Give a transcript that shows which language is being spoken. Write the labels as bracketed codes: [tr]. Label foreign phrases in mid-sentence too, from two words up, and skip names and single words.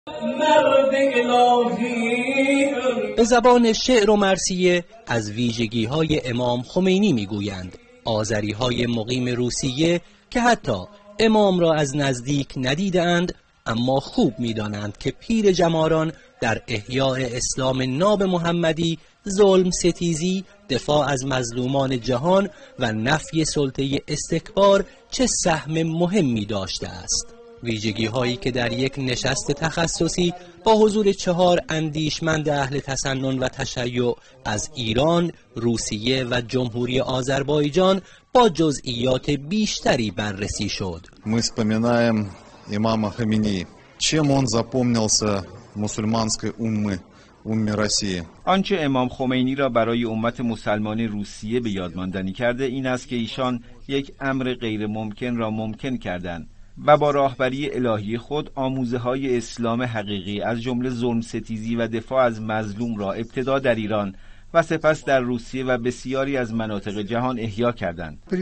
[fa] به زبان شعر و مرثیه از ویژگی‌های امام خمینی می‌گویند آذری‌های مقیم روسیه که حتی امام را از نزدیک ندیدند، اما خوب می‌دانند که پیر جماران در احیاء اسلام ناب محمدی، ظلم ستیزی، دفاع از مظلومان جهان و نفی سلطه استکبار چه سهم مهمی داشته است. ویژگی هایی که در یک نشست تخصصی با حضور 4 اندیشمند اهل تسنن و تشیع از ایران، روسیه و جمهوری آذربایجان با جزئیات بیشتری بررسی شد. [ru] Мы вспоминаем имама Хамини. Чем он запомнился мусульманской умме России. [fa] آنچه امام خمینی را برای امت مسلمان روسیه به یاد ماندنی کرده این است که ایشان یک امر غیر ممکن را ممکن کردند و با راهبری الهی خود آموزه‌های اسلام حقیقی از جمله ظلم ستیزی و دفاع از مظلوم را ابتدا در ایران و سپس در روسیه و بسیاری از مناطق جهان احیا کردند.